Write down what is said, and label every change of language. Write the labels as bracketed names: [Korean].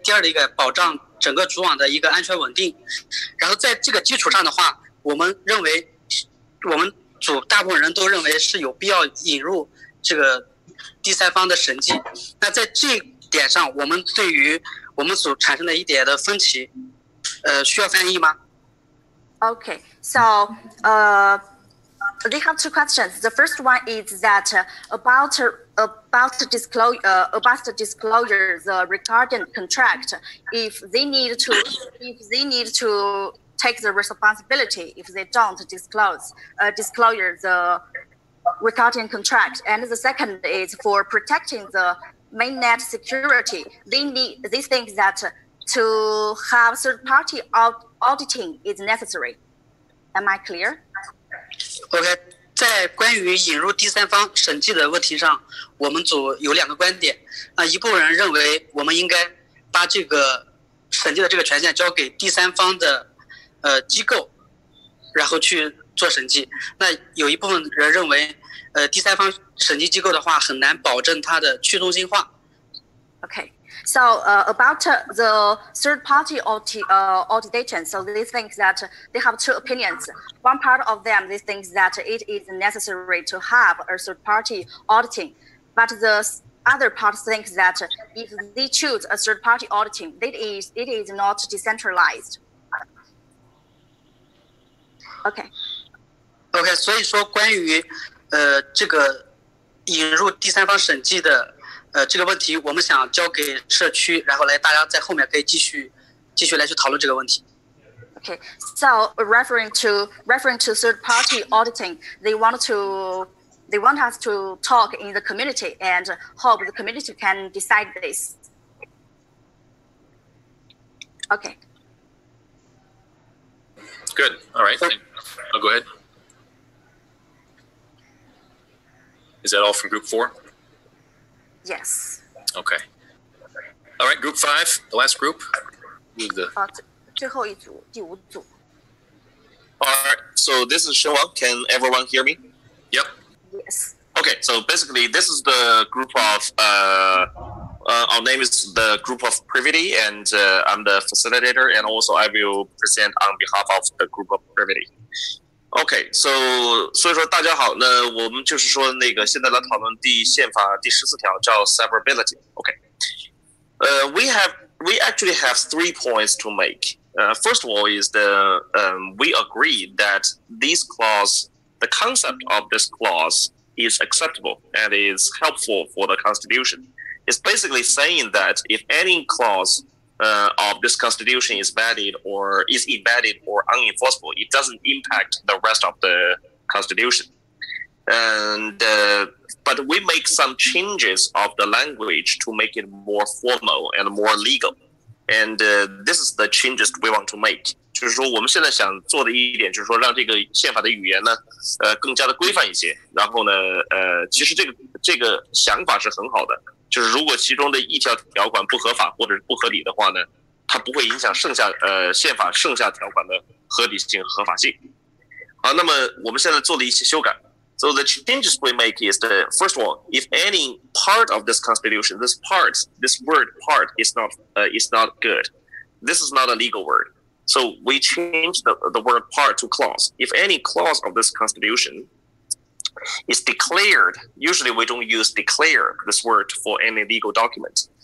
[Chinese] 第二的一个保障整个主网的一个安全稳定。然后在这个基础上的话，我们认为我们组大部分人都认为是有必要引入这个第三方的审计。那在这一点上，我们对于我们组产生了一点的分歧，需要翻译吗？ [English] Okay, so they have 2 questions. The first one is that about the disclosure, the regarding contract, if they need to take the responsibility if they don't disclose the regarding contract. And the second is for protecting the mainnet security. They think that to have third-party auditing is necessary. Am I clear? [Chinese] OK， 在关于引入第三方审计的问题上，我们组有2个观点。一部分人认为我们应该把这个审计的这个权限交给第三方的机构，然后去做审计。那有一部分人認為第三方審計機構的話很難保證它的去中心化。 [English] Okay, so about the third-party auditing, so they think that they have 2 opinions. One part of them, they think that it is necessary to have a third-party auditing, but the other part thinks that if they choose a third-party auditing, it is not decentralized. [Chinese] OK， 所以说关于这个引入第三方审计的这个问题，我们想交给社区，然后来大家在后面可以继续来去讨论这个问题。 [English] Okay, so referring to third-party auditing, they want us to talk in the community and hope the community can decide this. Okay. Good. All right. Go ahead. Is that all from group 4? Yes. Okay. All right, group 5, the last group. [Chinese] 最后一组，第5组。 [English] All right, so this is Shenwang. Can everyone hear me? Yep. Yes. Okay, so basically this is the group of, our name is the group of Privity, and I'm the facilitator, and also I will present on behalf of the group of Privity. [Chinese] OK， 所以说大家好，那我们就是说那个现在来讨论宪法第14条叫 severability。 [English] OK， we actually have 3 points to make. First of all is we agree that this clause, the concept of this clause is acceptable and is helpful for the Constitution. It's basically saying that if any clause of this Constitution is valid or is invalid or unenforceable, it doesn't impact the rest of the Constitution. And but we make some changes of the language to make it more formal and more legal. And this is the changes we want to make. [Chinese] 就是说，我们现在想做的一点，就是说，让这个宪法的语言呢，更加的规范一些。然后呢，其实这个想法是很好的。就是如果其中的一条条款不合法或者是不合理的话呢，它不会影响宪法剩下条款的合理性和合法性。好，那么我们现在做了一些修改， [English] So the changes we make is that, first of all, if any part of this constitution, this word part is not good. This is not a legal word. So we change the word part to clause. If any clause of this constitution is declared, usually we don't use declare this word for any legal document.